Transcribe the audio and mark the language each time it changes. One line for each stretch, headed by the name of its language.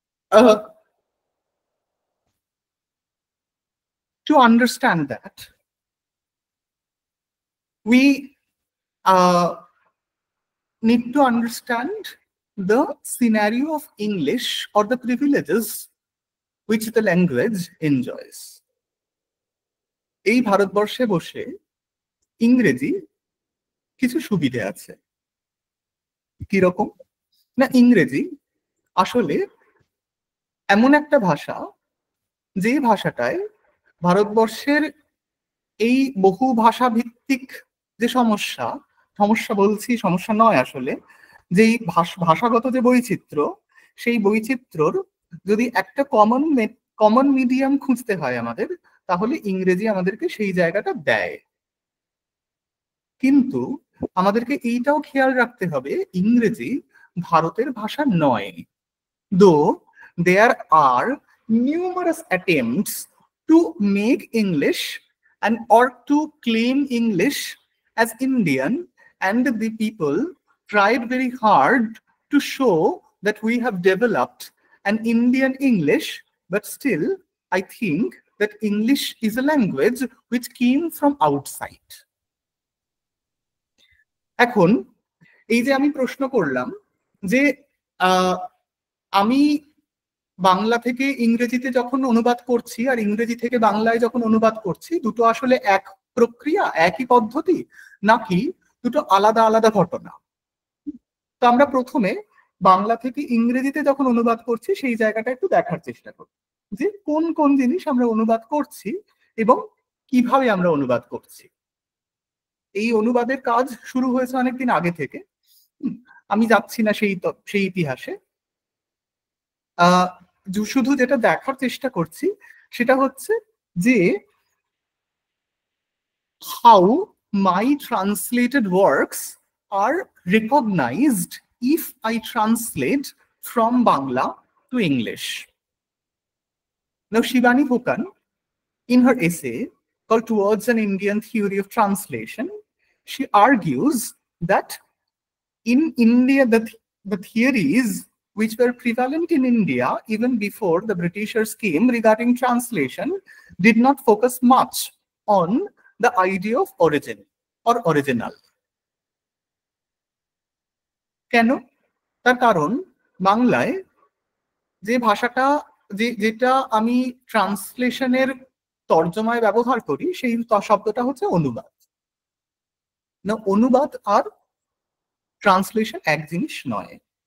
English: To understand that, we need to understand the scenario of English or the privileges which the language enjoys.
Bangla: এই ভারতবর্ষে বসে ইংরেজি কিছু সুবিধা আছে। কিরকম না, ইংরেজি আসলে এমন একটা ভাষা যে ভাষাটায় ভারতবর্ষের এই বহু ভাষা ভিত্তিক যে সমস্যা বলছি, সমস্যা নয় আসলে, যেই ভাষাগত যে বৈচিত্র্য, সেই বৈচিত্র্যর যদি একটা কমন মিডিয়াম খুঁজতে হয় আমাদের, তাহলে ইংরেজি আমাদেরকে সেই জায়গাটা দেয়। কিন্তু আমাদেরকে এইটাও খেয়াল রাখতে হবে, ইংরেজি ভারতের ভাষা নয়।
English: though there are numerous attempts to make English and or to claim English as Indian, and the people tried very hard to show that we have developed an Indian English, but still I think that English is a language which came from outside.
Bangla: এখন এই যে আমি প্রশ্ন করলাম যে আমি বাংলা থেকে ইংরেজিতে যখন অনুবাদ করছি আর ইংরেজি থেকে বাংলায় যখন অনুবাদ করছি, দুটো আসলে এক প্রক্রিয়া, একই পদ্ধতি, নাকি দুটো আলাদা আলাদা ঘটনা? তো আমরা প্রথমে বাংলা থেকে ইংরেজিতে যখন অনুবাদ করছি সেই জায়গাটা একটু দেখার চেষ্টা করি যে কোন কোন জিনিস আমরা অনুবাদ করছি এবং কিভাবে আমরা অনুবাদ করছি। এই অনুবাদের কাজ শুরু হয়েছে অনেকদিন আগে থেকে, আমি যাচ্ছি না সেই ইতিহাসে। শুধু যেটা দেখার চেষ্টা করছি সেটা হচ্ছে যে
English: how my translated works are recognized if I translate from Bangla to English. Now, Shivani Phukan, in her essay called Towards an Indian Theory of Translation, she argues that in India, the theories which were prevalent in India even before the Britishers came regarding translation did not focus much on the idea of origin or original.
Bangla: কেন? তার কারণ বাংলায় যে ভাষাটা যেটা আমি ট্রান্সলেশনের তর্জমায় ব্যবহার করি সেই শব্দটা হচ্ছে অনুবাদ। না, অনুবাদ আর ট্রান্সলেশন এক জিনিস নয়।